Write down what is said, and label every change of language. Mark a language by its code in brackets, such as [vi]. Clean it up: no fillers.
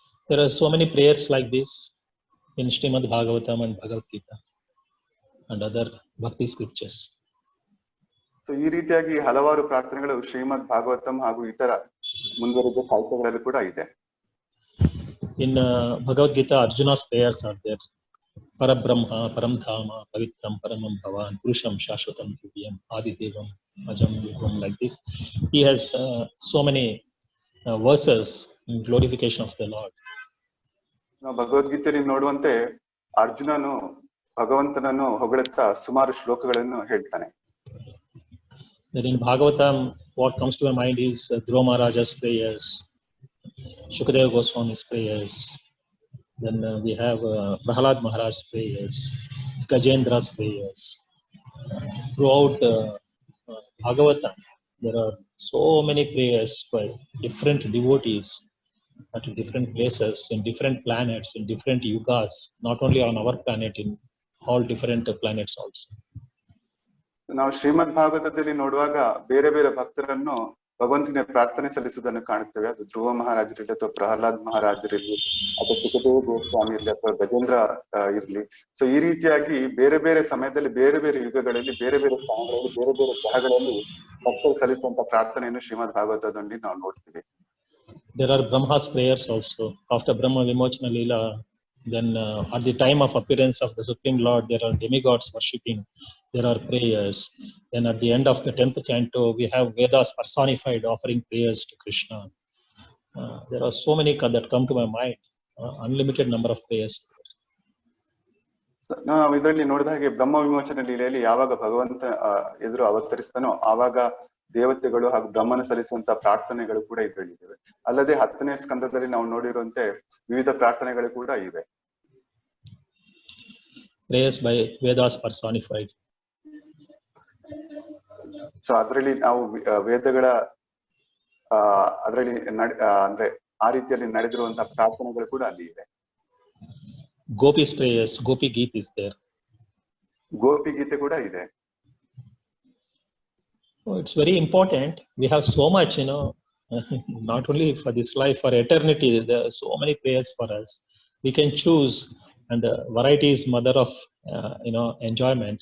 [en] There are so many prayers like this in Srimad Bhagavatam and Bhagavad Gita and other bhakti scriptures. [kn] So ಈ ರೀತಿಯಾಗಿ ಹಲವಾರು ಪ್ರಾರ್ಥನೆಗಳು ಶ್ರೀಮದ್ ಭಾಗವತಂ ಹಾಗೂ ಇತರ ಮುಂದುವರಿದ ಸಾಹಿತ್ಯಗಳಲ್ಲಿ ಕೂಡ ಇದೆ. [en] In Bhagavad Gita, Arjuna's prayers are there. [sa] Parabrahma, Paramdhama, Pavitram, Paramam Bhavan, Purusham, Shashvatam, Divyam, Adidevam, Ajam, Yugam, [en] like this. He has so many verses in glorification of the Lord. [kn] ನಾವು ಭಗವದ್ಗೀತೆಯಲ್ಲಿ ನೋಡುವಂತೆ ಅರ್ಜುನನು ಭಗವಂತನನ್ನು ಹೊಗಳುತ್ತಾ ಸುಮಾರು ಶ್ಲೋಕಗಳನ್ನು ಹೇಳ್ತಾನೆ. [en] Then in Bhagavatam, what comes to my mind is Dhruva Maharaja's prayers, Shukadeva Goswami's prayers. Then we have Prahalad Maharaj's prayers, Gajendra's prayers. Throughout Bhagavatam, there are so many prayers by different devotees at different places, in different planets, in different yugas, not only on our planet, in all different planets also. [kn] ನಾವು ಶ್ರೀಮದ್ ಭಾಗವತದಲ್ಲಿ ನೋಡುವಾಗ ಬೇರೆ ಬೇರೆ ಭಕ್ತರನ್ನು ಭಗವಂತನಿಗೆ ಪ್ರಾರ್ಥನೆ ಸಲ್ಲಿಸುವುದನ್ನು ಕಾಣುತ್ತೇವೆ. ಅದು ಧ್ರುವ ಮಹಾರಾಜರಿರ್ಲಿ ಅಥವಾ ಪ್ರಹ್ಲಾದ್ ಮಹಾರಾಜರಿರ್ಲಿ ಅಥವಾ ಸುಖದೇವ ಗೋಸ್ವಾಮಿ ಇರ್ಲಿ ಅಥವಾ ಗಜೇಂದ್ರ ಇರ್ಲಿ. ಸೊ ಈ ರೀತಿಯಾಗಿ ಬೇರೆ ಬೇರೆ ಸಮಯದಲ್ಲಿ ಬೇರೆ ಬೇರೆ ಯುಗಗಳಲ್ಲಿ ಬೇರೆ ಬೇರೆ ಸ್ಥಾನಗಳಲ್ಲಿ ಬೇರೆ ಬೇರೆ ಗ್ರಹಗಳಲ್ಲಿ ಭಕ್ತರು ಸಲ್ಲಿಸುವಂತ ಪ್ರಾರ್ಥನೆಯನ್ನು ಶ್ರೀಮದ್ ಭಾಗವತದಲ್ಲಿ ನಾವು ನೋಡ್ತೀವಿ. [en] There are Brahma's prayers also. After Brahma Vimochana Leela, then at the time of appearance of the Supreme Lord, there are demigods worshipping. There are prayers. Then at the end of the 10th canto, we have Vedas personified offering prayers to Krishna. There are so many that come to my mind. Unlimited number of prayers. [kn] ನಾವು ಇದರಲ್ಲಿ ನೋಡಿದ ಹಾಗೆ ಬ್ರಹ್ಮ ವಿಮೋಚನ ಲೀಲೆಯಲ್ಲಿ ಯಾವಾಗ ಭಗವಂತ ಎದುರು ಅವತರಿಸ್ತಾನೋ ಆವಾಗ ದೇವತೆಗಳು ಹಾಗೂ ಬ್ರಹ್ಮನ ಸಲ್ಲಿಸುವಂತ ಪ್ರಾರ್ಥನೆಗಳು ಕೂಡ ಇದರಲ್ಲಿವೆ. ಅಲ್ಲದೆ 10ನೇ ಸ್ಕಂದದಲ್ಲಿ ನಾವು ನೋಡಿರುವಂತೆ ವಿವಿಧ ಪ್ರಾರ್ಥನೆಗಳು ಕೂಡ ಇವೆ. [en] Prayers by Vedas personified. [kn] So ಅದರಲ್ಲಿ ನಾವು ವೇದಗಳ ಅದರಲ್ಲಿ ಅಂದ್ರೆ ಆ ರೀತಿಯಲ್ಲಿ ನಡೆದಿರುವಂತಹ ಪ್ರಾರ್ಥನೆಗಳು ಕೂಡ ಅಲ್ಲಿ ಇವೆ. [en] Gopi's prayers, Gopi Geet is there. [kn] Gopi ಗೀತೆ ಕೂಡ ಇದೆ. [en] Oh, it's very important. We have so much, not only for this life, for eternity. There are so many prayers for us. We can choose, and the variety is mother of, enjoyment.